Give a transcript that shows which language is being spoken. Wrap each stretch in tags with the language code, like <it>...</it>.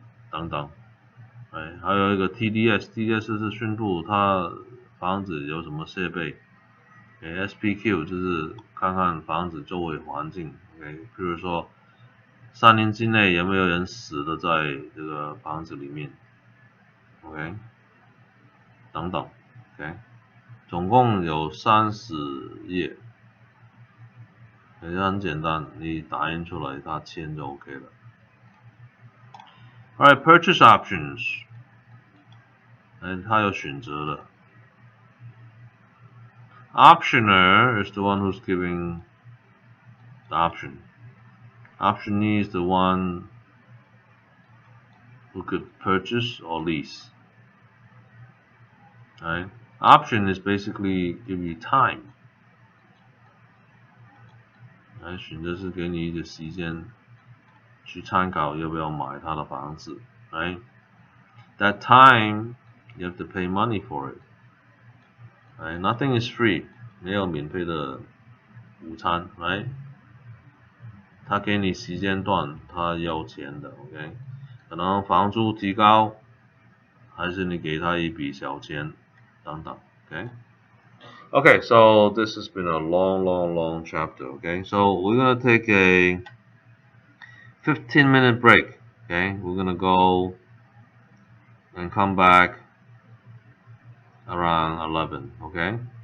<zh>等等，还有一个 TDS 是宣布它房子有什么设备，SPQ 就是看看房子周围环境，譬如说3年之内有没有人死了在这个房子里面，OK， 等等，OK， 总共有30页，也很简单，你打印出来它签就 OK 了。</zh> <en>Alright, purchase options，</en> <zh>它有选择了。</zh> <en>Optioner is the one who's giving the option. Optionee is the one who could purchase or lease. Option is basically give you time.</en> <zh>选择是给你一个时间去参考要不要买他的房子，</zh> <en>That time you have to pay money for it. Nothing is free.</en> <zh>没有免费的午餐他给你时间段，他要钱的，OK， 可能房租提高，还是你给他一笔小钱等等，OK,</zh> <en>so this has been a long chapter, okay? So we're going to take a 15-minute break, okay? We're going to go and come back around 11, okay?</en>